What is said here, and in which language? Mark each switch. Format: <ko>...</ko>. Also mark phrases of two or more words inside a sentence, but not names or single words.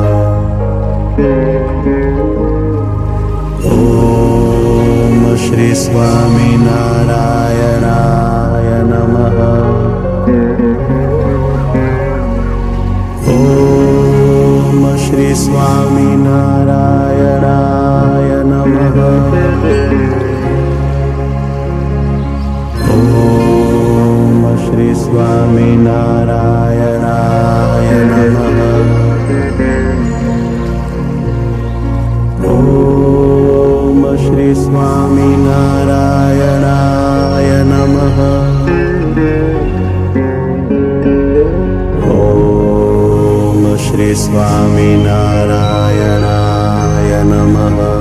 <sa>ઓમ શ્રી સ્વામિનારાયણાય નમઃ. ઓમ શ્રી સ્વામિનારાયણાય નમઃ. ઓમ श्री स्वामीनारायणाय नमः। ॐ श्री स्वामीनारायणाय नमः। ॐ श्री स्वामीनारायणाय नमः।</sa>